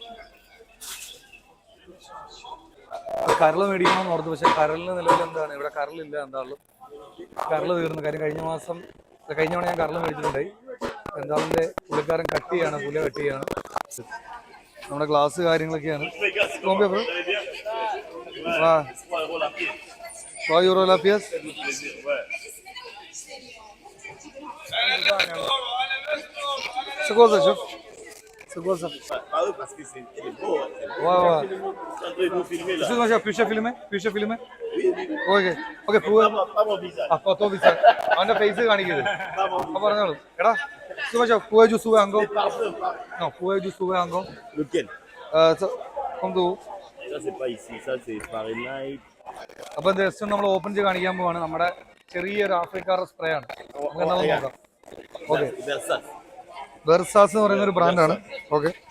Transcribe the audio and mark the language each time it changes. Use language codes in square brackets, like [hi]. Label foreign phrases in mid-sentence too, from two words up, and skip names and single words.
[ml] കരള് മേടിക്കണമെന്ന് ഓർത്ത്, പക്ഷെ കരളിന് നിലവിൽ എന്താണ് ഇവിടെ കരളില്ല. എന്താണല്ലോ കരള് തീർന്നു. കാര്യം കഴിഞ്ഞ തവണ ഞാൻ കരള് മേടിച്ചിട്ടുണ്ടായി. എന്താളിന്റെ പുള്ളിക്കാരൻ കട്ട് ചെയ്യാണ്, പുല കട്ട് ചെയ്യാണ്. നമ്മുടെ ഗ്ലാസ് കാര്യങ്ങളൊക്കെയാണ്. €3 [fr] la pièce. C'est quoi ça, chef? C'est quoi ça? Ah oui, parce que c'est beau. Ouais. Vous filmer là. Excuse-moi, chef, puis-je filmer? Oui. Ok, Pas mon visage. Ah, pas ton visage. [ml] അവന്റെ ഫേസ് കാണിക്കരുത്. പറഞ്ഞോളൂ. [fr] എടാ excuse-moi, chef, pouvez-vous soulever encore? Non, pouvez-vous soulever encore? Lequel? Comme tout. Ça, c'est pas ici. Ça, c'est Fahrenheit. [ml] അപ്പൊ ജസ്റ്റ് നമ്മൾ ഓപ്പൺ ചെയ്ത് കാണിക്കാൻ പോവാണ്. നമ്മുടെ ചെറിയൊരു ആഫ്രിക്കാരുടെ സ്പ്രേ ആണ്. നമുക്ക് നോക്കാം. ഓക്കെ, വെർസാസ് എന്ന് പറയുന്ന ഒരു ബ്രാൻഡാണ്. ഓക്കെ,